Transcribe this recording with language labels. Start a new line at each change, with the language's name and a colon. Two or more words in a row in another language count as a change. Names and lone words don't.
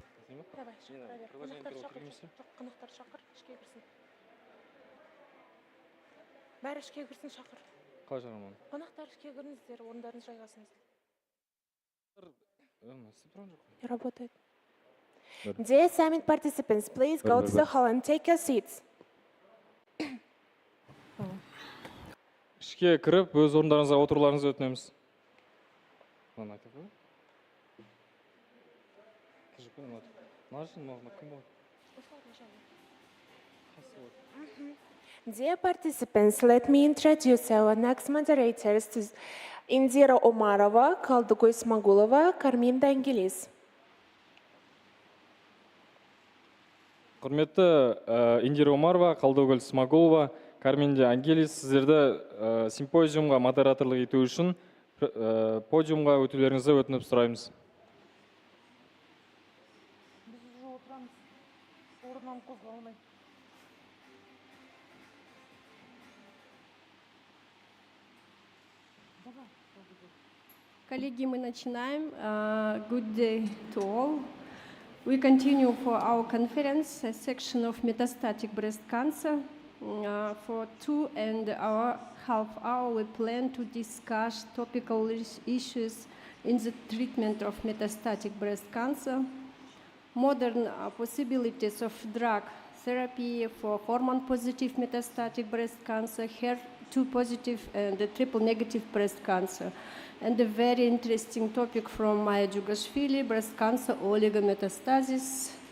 Russian: Давай, проверь.
Kazakh: Қонақтар шақыр, ішке кірсін. Бәрі ішке кірсін, шақыр. Қалай шақырамын? Қонақтар ішке кіріңіздер, орындарыңыз жайғасыңыздар.
Russian: Не работает.
English: Dear summit participants, please go to the hall and take your seats.
Kazakh: Ішке кіріп, өз орындарыңызға отыруларыңызды өтінеміз. Мына айтып қой. Кіріп қой, мына кім болады?
English: Dear participants, let me introduce our next moderators to Indira Omarova, Kaldugoy Smagulova, Karmin Dangilis.
Kazakh: Құрметті Индира Омарова, Қалдыгүл Смагулова, Кармин Ангелис, сіздерді симпозиумға модераторлық ету үшін подиумға өтулеріңізді өтініп сұраймыз.
Russian: Коллеги, мы начинаем.
English: Good day to all. We continue for our conference, a section of metastatic breast cancer. For 2.5 hours, we plan to discuss topical issues in the treatment of metastatic breast cancer, modern possibilities of drug therapy for hormone-positive metastatic breast cancer, HER2-positive and triple-negative breast cancer, and a very interesting topic from Maya Djugashvili, breast cancer oligometastasis.